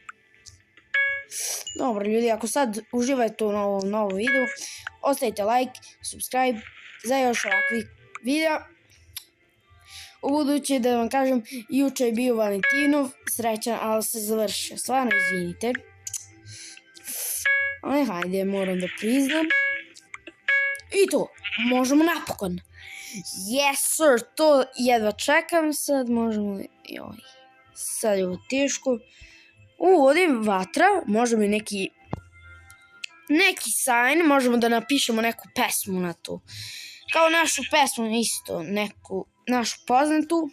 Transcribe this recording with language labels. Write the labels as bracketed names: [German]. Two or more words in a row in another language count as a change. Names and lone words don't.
[Serbian] Dobro, ljudi, ako sad uživate u novom videu, ostavite like, subscribe za još ovakvih videa. U buduće da vam kažem, juče je bio Valentinov, srećan, ali se završio. Stvarno izvinite. Ali hajde, moram da priznam. I to, možemo napokon. [English] Yes sir, [Serbian] to jedva čekam, sad možemo li... Sad je ovo teško. Ovdje je vatra, možemo i neki sign, možemo da napišemo neku pesmu na to. Kao našu pesmu isto, neku našu poznatu.